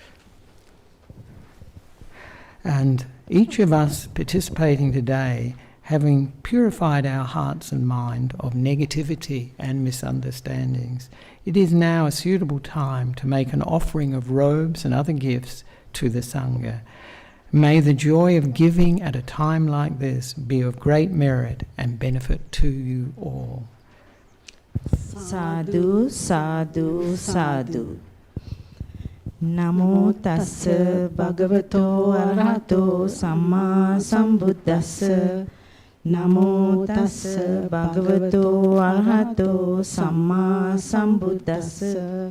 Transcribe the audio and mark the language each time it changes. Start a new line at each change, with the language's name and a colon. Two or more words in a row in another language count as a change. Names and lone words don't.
English: And each of us participating today, having purified our hearts and mind of negativity and misunderstandings, it is now a suitable time to make an offering of robes and other gifts to the Sangha. May the joy of giving at a time like this be of great merit and benefit to you all.
Pali: Sadhu, sadhu, sadhu. Namo tassa bhagavato arahato samma sambuddhassa. Namo tassa bhagavato arahato samma sambuddhassa.